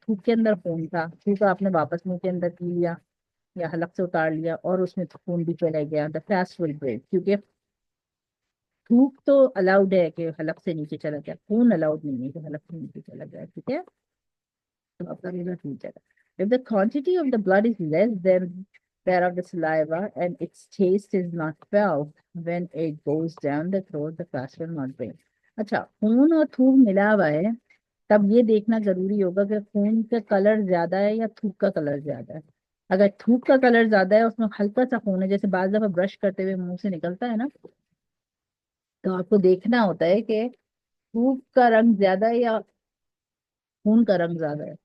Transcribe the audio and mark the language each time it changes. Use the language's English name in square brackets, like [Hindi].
[Hindi] थूक के अंदर खून था, थूक आपने वापस मुंह के अंदर पी लिया या हलक से उतार लिया और उसमें तो खून भी चला गया, [English] The fast will break. [Hindi] क्योंकि थूक तो अलाउड है कि हलक से नीचे चला गया, खून अलाउड नहीं है कि हलक से नीचे चला गया, ठीक है। तो आपका रोजा टूट जाएगा। [English] If the quantity of the blood is less than that of the saliva and its taste is not felt when it goes down the throat, the fast will not break। [Hindi] अच्छा, खून और थूक मिला हुआ है, तब ये देखना जरूरी होगा कि खून का कलर ज्यादा है या थूक का कलर ज्यादा है। अगर थूक का कलर ज्यादा है, उसमें हल्का सा खून है, जैसे बार दफा ब्रश करते हुए मुंह से निकलता है ना, तो आपको देखना होता है कि थूक का रंग ज्यादा है या खून का रंग ज्यादा है।